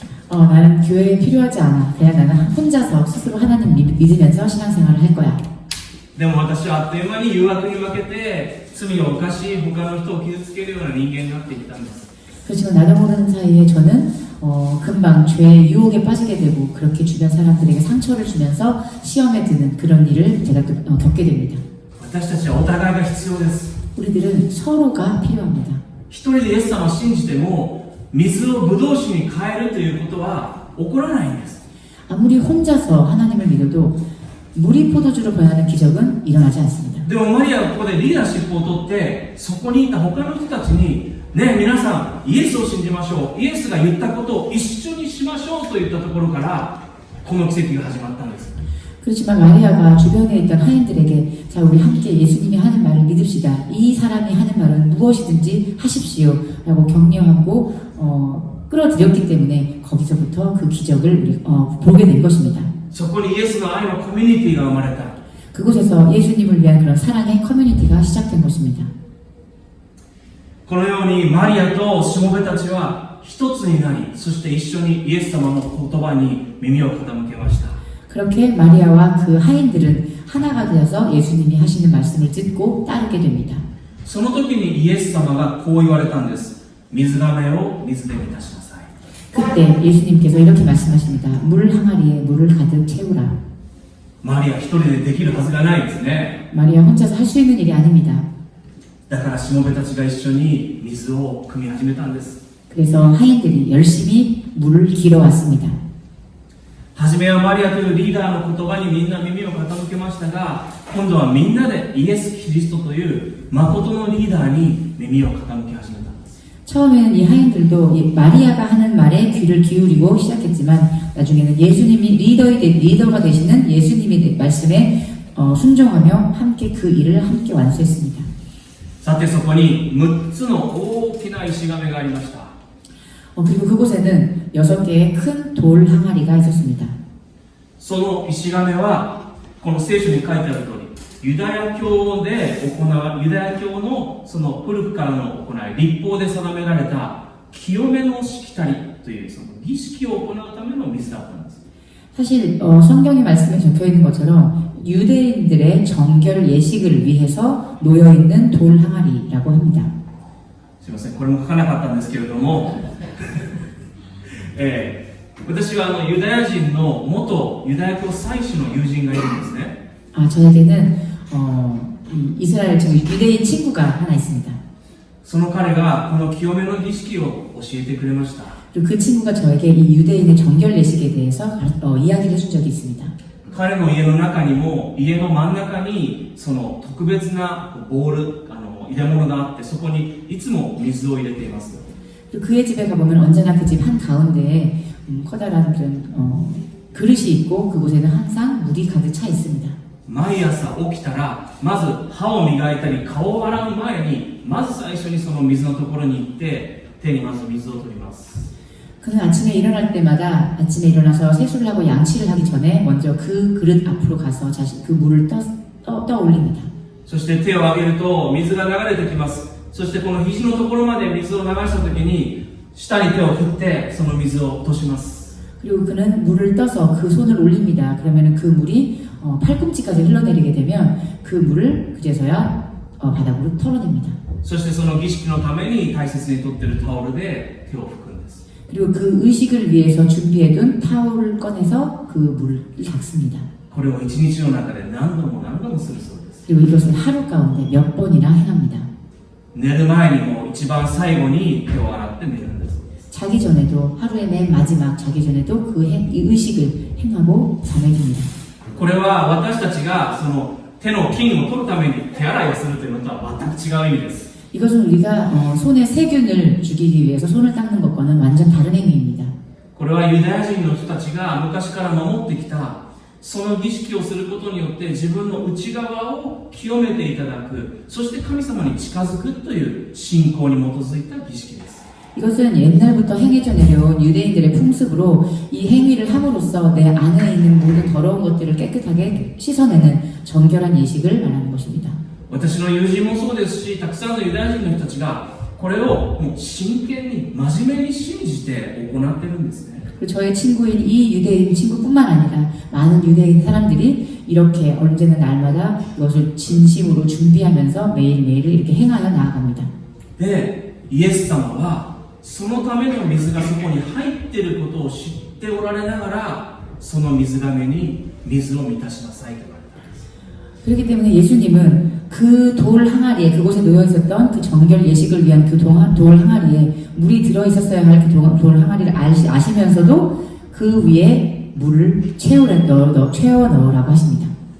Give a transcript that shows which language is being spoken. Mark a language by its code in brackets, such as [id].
[ko] 나는 교회에 필요하지 않아. 그냥 나는 혼자서 스스로 하나님 믿으면서 신앙생활을 할 거야. [ja] でも私はあっという間に誘惑に負けて罪を犯し他の人を傷つけるような人間になっていったんです。 [ko] 그렇지만 나도 모르는 사이에 저는 금방 죄의 유혹에 빠지게 되고 그렇게 주변 사람들에게 상처를 주면서 시험에 드는 그런 일을 제가 또 겪게 됩니다. [ja] 私たちはお互いが必要です。 [ko] 우리들은 서로가 필요합니다. [ja] 一人でイエス様を信じても水をブドウ酒に変えるということは起こらないんです。 [ko] 아무리 혼자서 하나님을 믿어도 물이 포도주로 변하는 기적은 일어나지 않습니다. [ja] でもマリアはここでリーダーシップを取ってそこにいた他の人たちにねえ皆さんイエスを信じましょうイエスが言ったことを一緒にしましょうといったところからこの奇跡が始まったんです。 [ko] 그렇지만 마리아가 주변에 있던 하인들에게 자 우리 함께 예수님이 하는 말을 믿읍시다. 이 사람이 하는 말은 무엇이든지 하십시오 라고 격려하고 끌어들였기 때문에 거기서부터 그 기적을 우리 보게 된 것입니다. [ja] そこにイエスの愛のコミュニティが生まれた。 [ko] 그곳에서 예수님을 위한 그런 사랑의 커뮤니티가 시작된 것입니다. [ja] このようにマリアとしもべたちは一つになりそして一緒にイエス様の言葉に耳を傾けました。 [ko] 그렇게 마리아와 그 하인들은 하나가 되어서 예수님이 하시는 말씀을 듣고 따르게 됩니다. [ja] その時にイエス様がこう言われたんです。水がめを水で満たしなさい。 [ko] 그때 예수님께서 이렇게 말씀하십니다. 물 항아리에 물을 가득 채우라. [ja] マリア一人でできるはずがないですね。 [ko] 마리아 혼자서 할 수 있는 일이 아닙니다. [ja] だからしもべたちが一緒に水を汲み始めたんです。 [ko] 그래서 하인들이 열심히 물을 길어 왔습니다. [ja] 初めはマリアというリーダーの言葉にみんな耳を傾けましたが今度はみんなでイエス・キリストという誠のリーダーに耳を傾き始めたんです。 [ko] 처음에는 이 하인들도 마리아가 하는 말에 귀를 기울이고 시작했지만 나중에는 예수님이 리더가 되시는 예수님의 말씀에 순종하며 함께 그 일을 함께 완수했습니다. [ja] さてそこに6つの大きな石亀がありました。 [ko] 그리고 그곳에는 6개의 큰 돌 항아리가 있었습니다. [ja] その石亀はこの聖書に書いてある通りユダヤ教のその古くからの行い律法で定められた清めのしきたりというその儀式を行うための水だったんです。 [ko] 사실 성경의 말씀에 적혀있는 것처럼 유대인들의 정결 예식을 위해서 놓여있는 돌 항아리라고 합니다. [ja] すいませんこれも書かなかったんですけれども私はユダヤ人の元ユダヤ教祭司の友人がいるんですね。 [ko] 저에게는 이스라엘 유대인 친구가 하나 있습니다. [ja] その彼がこの清めの儀式を教えてくれました。 [ko] 그리고 그 친구가 저에게 이 유대인의 정결 예식에 대해서 이야기를 해준 적이 있습니다. [ja] 彼の家の中にも家の真ん中にその特別なボール入れ物があってそこにいつも水を入れています。 [ko] 그리고 그의 집에 가보면 언제나 그 집 한 가운데에 커다란 그런 그릇이 있고 그곳에는 항상 물이 가득 차 있습니다. [ja] 毎朝起きたらまず歯を磨いたり顔を洗う前にまず最初にその水のところに行って手にまず水を取ります。 [ko] 그는 아침에 일어날 때마다 아침에 일어나서 세수를 하고 양치를 하기 전에 먼저 그 그릇 앞으로 가서 자신 그 물을 떠올립니다. [ja] そして手を上げると水が流れてきます。そしてこの肘のところまで水を流した時に下に手を振ってその水を落とします。 [ko] 그리고 그는 물을 떠서 그 손을 올립니다. 그러면 그 물이 팔꿈치까지 흘러내리게 되면 그 물을 그제서야 바닥으로 털어냅니다. [ja] そしてその儀式のために大切に取っているタオルで手を拭くんです。 [ko] 그리고 그 의식을 위해서 준비해둔 타올을 꺼내서 그 물을 닦습니다. [ja] これを一日の中で何度も何度もするそうです。 [ko] 그리고 이것을 하루 가운데 몇 번이나 행합니다. [ja] 寝る前にも一番最後に手を洗って寝るんだそうです。 [ko] 자기 전에도 하루의 맨 마지막 자기 전에도 이 의식을 행하고 잠에 듭니다. [ja] これは私たちがその手の菌を取るために手洗いをするというのとは全く違う意味です。 [ko] 이것은 우리가 손에 세균을 죽이기 위해서 손을 닦는 것과는 완전 다른 의미입니다. [ja] これはユダヤ人の人たちが昔から守ってきたその儀式をすることによって自分の内側を清めていただく、そして神様に近づくという信仰に基づいた儀式です。 [ko] 이것은 옛날부터 행해져 내려온 유대인들의 풍습으로 이 행위를 함으로써 내 안에 있는 모든 더러운 것들을 깨끗하게 씻어내는 정결한 예식을 말하는 것입니다. [ja] 私の友人もそうですし、たくさんのユダヤ人の人たちがこれをもう真剣に真面目に信じて行っているんですね。 [ko] 그리고 저의 친구인 이 유대인 친구뿐만 아니라 많은 유대인 사람들이 이렇게 언제나 날마다 이것을 진심으로 준비하면서 매일매일 이렇게 행하여 나아갑니다. [ja] で、イエス様はそのための水がそこに入っていることを知っておられながらその水がめに水を満たしなさいと言われたんです。 [ko] 그렇기 때문에 예수님은 그 돌 항아리에 그곳에 놓여 있었던 그 정결 예식을 위한 그 돌 항아리에 물이 들어 있었어야 할 그 돌 항아리를 아시면서도 그 위에 물을 채워 넣으라고 하십니다.